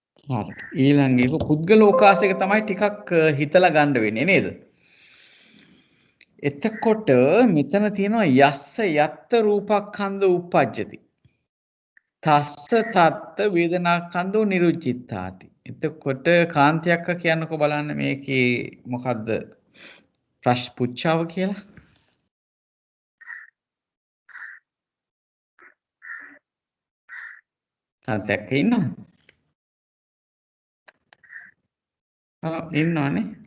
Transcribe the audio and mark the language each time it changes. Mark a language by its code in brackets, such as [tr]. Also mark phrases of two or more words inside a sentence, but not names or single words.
[si] හරි. ඊළඟ එක පුද්ගලෝකාසයක තමයි ටිකක් හිතලා ගන්න වෙන්නේ නේද? එතකොට මෙතන තියෙනවා [pi] යස්ස යත්ත රූපක්ඛන්ධ උප්පජ්ජති. තස්ස තත්ත වේදනාඛන්ධෝ නිරුච්චිත්තාති. [si] එතකොට කාන්තියක්ක කියන්නකෝ බලන්න මේකේ මොකද්ද පුච්චාව කියලා? කාන්තියක්ක ඉන්නවද? ඉන්නවනේ.